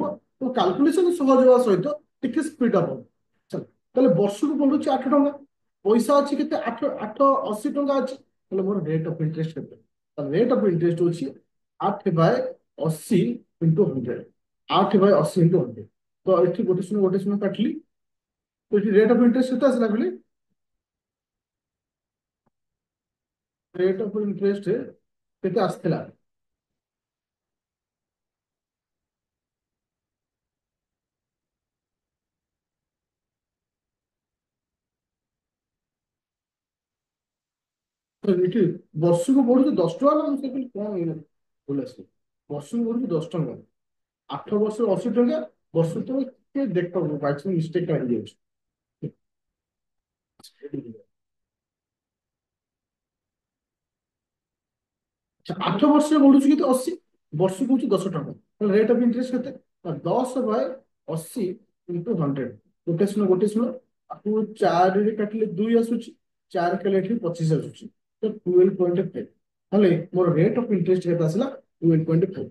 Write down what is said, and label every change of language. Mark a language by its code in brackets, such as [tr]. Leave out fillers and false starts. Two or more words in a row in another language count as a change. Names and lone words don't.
[or] ତ କାଲକୁଲେସନ ସହଜ ହବା ସହିତ ଟିକେ [en] speed up [or] ହବ ଚାଲ ତାହେଲେ ବର୍ଷକୁ ବଢୁଛି 8 ଟଙ୍କା ପଇସା ଅଛି କେତେ ଆଠ ଆଠ 80 ଟଙ୍କା ଅଛି ତାହେଲେ ମୋର [en] rate of interest [or] କେତେ [en] rate of interest [or] ହଉଛି 8/80 × 100 8/80 × 100 ତ ଏଠି ଗୋଟେ ଶୂନ କାଟିଲି ତ ଏଠି [en] rate of interest [or] କେତେ ଆସିଲା କହିଲି [en] rate of interest [or] କେତେ ଆସିଲା ତ ଏଠି वर्षକୁ ବଢୁଛି 10 ଟଙ୍କା ନା ମୁଁ କହିଲି କଣ ଏଇନା ଭୁଲ ଆସିଲା ବର୍ଷକୁ ବଢୁଛି 10 ଟଙ୍କା 8 ବର୍ଷରେ 80 ଟଙ୍କା ବର୍ଷକୁ ତ ଟିକେ ଦେଖ [en] bychance mistake [or] ହେଇଯାଉଛି ଆଚ୍ଛା 8 ବର୍ଷରେ ବଢୁଛି କେତେ 80 ବର୍ଷକୁ ହଉଛି 10 ଟଙ୍କା [en] rate of interest [or] କେତେ ନା 10/80 × 100 ଗୋଟେ ଶୂନ ଆକୁ 4ରେ କାଟିଲେ 2 ଆସୁଛି 4 କଲେ ଏଠି 25 ଆସୁଛି ତ 12.5 ତାହେଲେ ମୋର [en] rate of interest [or] କେତେ ଆସିଲା 12.5